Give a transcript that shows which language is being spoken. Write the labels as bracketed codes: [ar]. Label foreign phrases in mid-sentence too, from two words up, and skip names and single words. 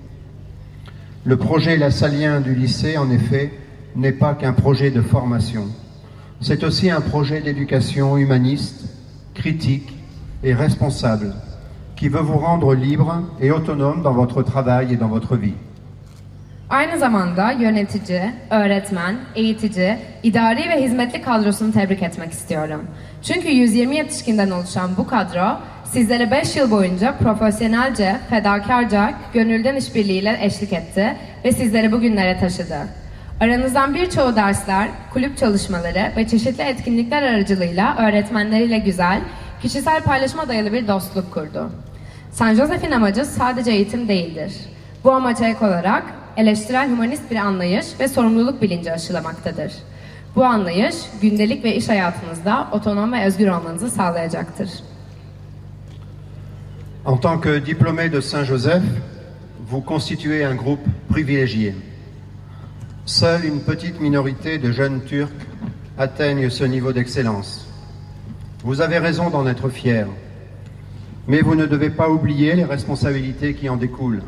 [fr] Le projet lassalien du lycée, en effet, n'est pas qu'un projet de formation. C'est aussi un projet d'éducation humaniste, critique et responsable, qui veut vous rendre libre et autonome dans votre travail et dans votre vie. [tr] Aynı zamanda yönetici, öğretmen, eğitici, idari ve hizmetli kadrosunu tebrik etmek istiyorum. Çünkü 120 yetişkinden oluşan bu kadro, sizlere 5 yıl boyunca profesyonelce, fedakarca, gönülden işbirliğiyle eşlik etti ve sizleri bugünlere taşıdı. Aranızdan birçoğu dersler, kulüp çalışmaları ve çeşitli etkinlikler aracılığıyla öğretmenleriyle güzel, kişisel paylaşıma dayalı bir dostluk kurdu. Saint Joseph'in amacı sadece eğitim değildir. Bu amaca ek olarak eleştirel humanist bir anlayış ve sorumluluk bilinci aşılamaktadır. Bu anlayış, gündelik ve iş hayatınızda otonom ve özgür olmanızı sağlayacaktır. [fr] En tant que diplômé de Saint-Joseph, vous constituez un groupe privilégié. Seule une petite minorité de jeunes Turcs atteignent ce niveau d'excellence. Vous avez raison d'en être fiers, mais vous ne devez pas oublier les responsabilités qui en découlent.